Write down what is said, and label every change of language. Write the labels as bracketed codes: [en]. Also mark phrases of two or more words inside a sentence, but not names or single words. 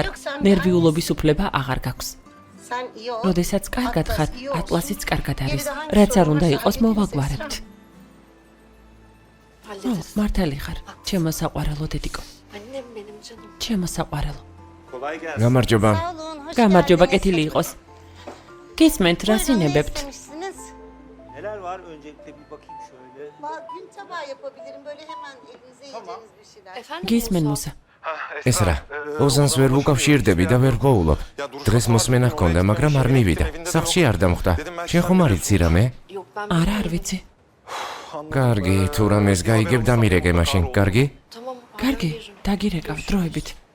[ka] ნერვიულობის უფლება აღარ გაქვს. როდესაც კარგად ხარ, ატლასიც კარგად არის. რაც არ უნდა იყოს, მოვაგვარებთ. მართალი ხარ. ჩემო საყვარელო დედიკო. ჩემო საყვარელო. გამარჯობა. გამარჯობა, კეთილი იყოს. გისმენთ, რა სინებებთ? [tr] Neler var? Öncelikle bir bakayım şöyle. Gün tabağı yapabilirim. Böyle hemen elinize yiyeceğiniz bir şeyler. [ka] გისმენ მუსა. ეს რა? ოზანს ვერ ვუკავშირდები და ვერ ვოულობ. დღეს მოსმენა ჰქონდა, მაგრამ არ მივიდა. სახლში არ დამხვდა. შენ ხომ არ იცი რამე? არა, არ ვიცი. კარგი, თუ რამეს გაიგებ დამირეკე მაშინ, კარგი? კარგი, დაგირეკავ დროებით.